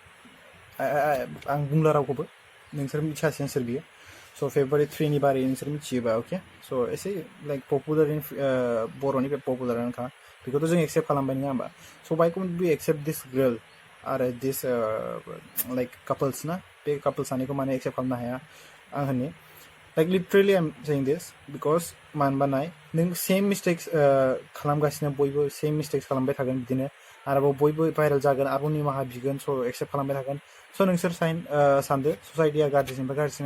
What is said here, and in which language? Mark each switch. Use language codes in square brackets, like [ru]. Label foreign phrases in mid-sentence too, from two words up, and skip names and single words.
[brx] आं बुंला रावखौबो नोंसोर मिथिखासिगोन सोर बियो स' फेब्रुवारि 3नि बारै नोंसोर मिथियोबा [en] okay so' [brx] एसे [en] like popular [brx] बर'नि बे पपुलारानोखा बेखौथ' जों एक्सेप्ट खालामबाय नङा होमबा स' [en] why can't be accept this girl [brx] आरो [en] this like [brx] कापल्स ना बे कापल्स सानैखौ माने एक्सेप्ट खालामनो हाया आं होनो [en] like literally I am saying this because [brx] मानो होनबा नाय नों [en] same mistakes [brx] खालामगासिनो बयबो सेम मिस्टेक्स खालामबाय थागोन बिदिनो आरोबाव बयबो भाइरेल जागोन आरोबाव निमाहा बिगोन स' एक्सेप्ट खालामबाय थागोन स' नोंसोर सानदो ससाइटिया गाज्रिसिननिफ्राय गाज्रिसिन